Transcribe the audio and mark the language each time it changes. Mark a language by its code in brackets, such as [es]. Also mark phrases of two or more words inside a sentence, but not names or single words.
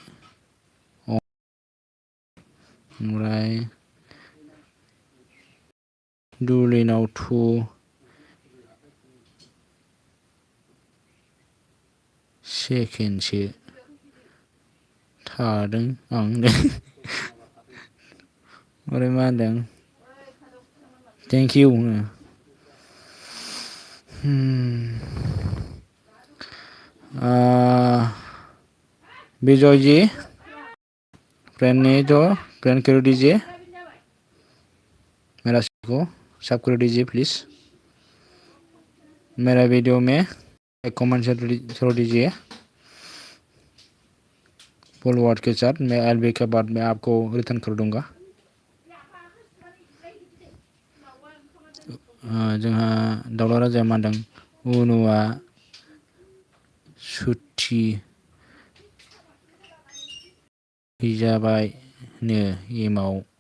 [brx] ओमफ्राय दुलिनाव सेकेन्डसो थादों आं ओमफ्राय मा होनदों [en] thank you [hi] विजय जी फ्रेंड नहीं तो फ्रेंड कर दीजिए मेरा को सब कर दीजिए प्लीज मेरा वीडियो में एक कमेंट छोड़ दीजिए [en] full word [hi] के साथ मैं एलबी के बाद में आपको रिटर्न कर दूंगा [brx] जोंहा दाउला राजाया मा होनदों उनुआ सुथि हैजाबायनो एमाव